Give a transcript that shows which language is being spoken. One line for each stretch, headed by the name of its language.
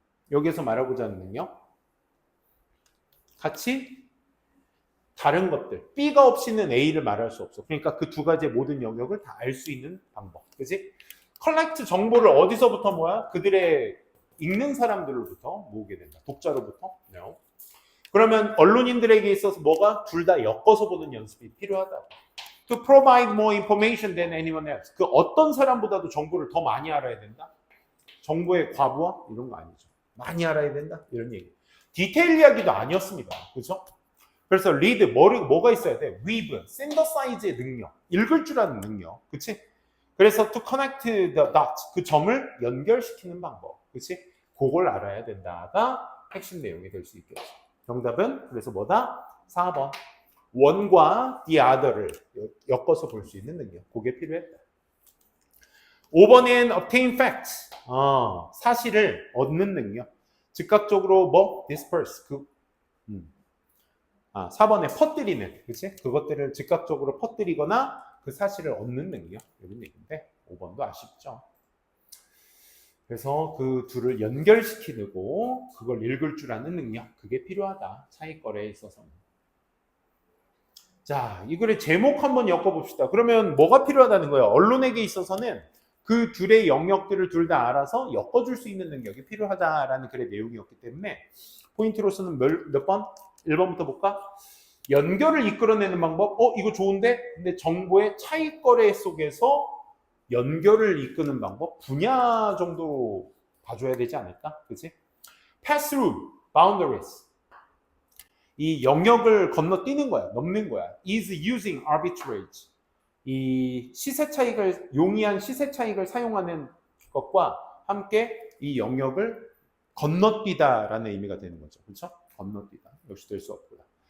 Korean: 여기서 말하고자 하는 능력? 같이 다른 것들, B가 없이는 A를 말할 수 없어. 그러니까 그 두 가지의 모든 영역을 다 알 수 있는 방법. 그치? 컬렉트 정보를 어디서부터 모아? 그들의 읽는 사람들로부터 모으게 된다. 독자로부터.
English: No.
Korean: 그러면 언론인들에게 있어서 뭐가? 둘 다 엮어서 보는 연습이 필요하다.
English: To provide more information than anyone else.
Korean: 그 어떤 사람보다도 정보를 더 많이 알아야 된다. 정보의 과부하? 이런 거 아니죠. 많이 알아야 된다. 이런 얘기. 디테일 이야기도 아니었습니다. 그렇죠? 그래서 리드, 뭐가 있어야 돼? weave, synthesize의 능력, 읽을 줄 아는 능력. 그치? 그래서
English: to connect the dots,
Korean: 그 점을 연결시키는 방법. 그치? 그걸 알아야 된다가 핵심 내용이 될 수 있겠죠. 정답은 그래서 뭐다? 4번. one과
English: the other
Korean: 를 엮어서 볼 수 있는 능력. 그게 필요했다.
English: 5번엔 obtain facts.
Korean: 사실을 얻는 능력. 즉각적으로 disperse. 4번에 퍼뜨리는. 그치? 그것들을 즉각적으로 퍼뜨리거나 그 사실을 얻는 능력. 이런 얘기인데 5번도 아쉽죠. 그래서 그 둘을 연결시키고 그걸 읽을 줄 아는 능력. 그게 필요하다. 차익거래에 있어서는. 자, 이 글의 제목 한번 엮어봅시다. 그러면 뭐가 필요하다는 거예요? 언론에게 있어서는 그 둘의 영역들을 둘 다 알아서 엮어줄 수 있는 능력이 필요하다라는 글의 내용이었기 때문에 포인트로서는 몇 번? 1번부터 볼까? 연결을 이끌어내는 방법? 이거 좋은데? 근데 정보의 차익거래 속에서 연결을 이끄는 방법? 분야 정도 봐줘야 되지 않을까? 그치?
English: Pass through boundaries.
Korean: 이 영역을 건너뛰는 거야. 넘는 거야.
English: is using arbitrage.
Korean: 이 시세 차익을, 용이한 시세 차익을 사용하는 것과 함께 이 영역을 건너뛰다라는 의미가 되는 거죠. 그렇죠? 건너뛰다. 역시 될 수 없고요.